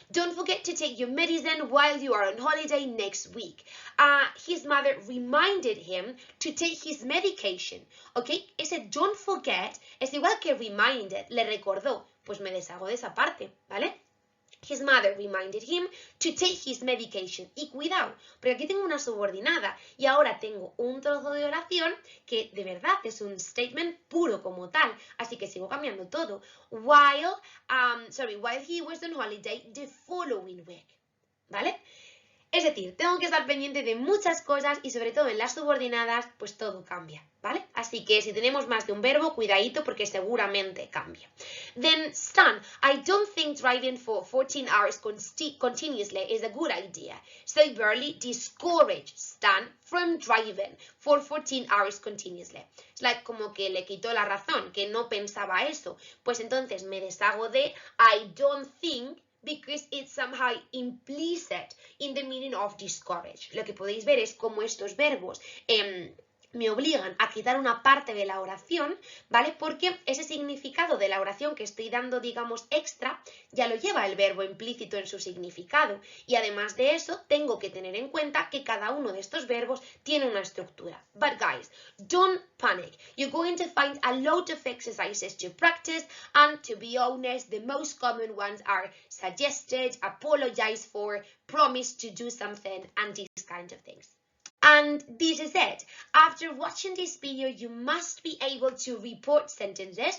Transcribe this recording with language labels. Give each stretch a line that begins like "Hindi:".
English: Don't forget to take your medicine while you are on holiday next week. His mother reminded him to take his medication.
Spanish: ¿Ok? Ese
English: don't forget
Spanish: es igual que reminded, le recordó. Pues me deshago de esa parte, ¿vale? His mother reminded him to take his medication. Y cuidado, porque aquí tengo una subordinada y ahora tengo un trozo de oración que de verdad es un statement puro como tal. Así que sigo cambiando todo.
English: While he was on holiday the following week.
Spanish: ¿Vale? Es decir, tengo que estar pendiente de muchas cosas y sobre todo en las subordinadas, pues todo cambia, ¿vale? Así que si tenemos más de un verbo, cuidadito porque seguramente cambia.
English: Then, Stan, I don't think driving for 14 hours continuously is a good idea. So Burley discouraged Stan from driving for 14 hours continuously.
Spanish: Es like como que le quitó la razón, que no pensaba eso. Pues entonces me deshago de
English: I don't think, because it's somehow implicit in the meaning of discourage.
Spanish: Lo que podéis ver es cómo estos verbos me obligan a quitar una parte de la oración, ¿vale? Porque ese significado de la oración que estoy dando, digamos, extra, ya lo lleva el verbo implícito en su significado. Y además de eso, tengo que tener en cuenta que cada uno de estos verbos tiene una estructura.
English: But guys, don't panic. You're going to find a lot of exercises to practice, and to be honest, the most common ones are suggested, apologize for, promise to do something, and these kind of things. And this is it. After watching this video, you must be able to report sentences.